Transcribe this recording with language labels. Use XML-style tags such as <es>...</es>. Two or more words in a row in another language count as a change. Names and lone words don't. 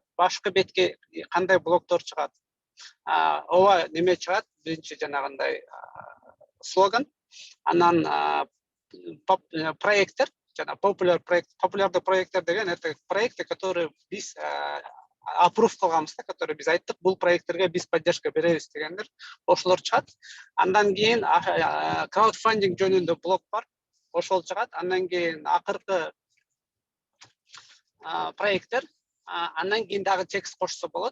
<ky>Башкы бетке кандай блоктор чыгат. Ооба неме чыгат, биринчи жанагындай слоган, анан проекттер, жана популярдуу проекттер деген</ky> <ru>это проекты, которые</ru> <ky>биз аппрув кылганбыз да, которые биз айттык, бул проекттерге биз поддержка беребиз дегендер, ошолор чыгат. Андан кийин краудфандинг жөнүндө блок бар, ошол чыгат. Андан кийин акыркы проекттер, андан кийин дагы текст кошсо болот.</ky>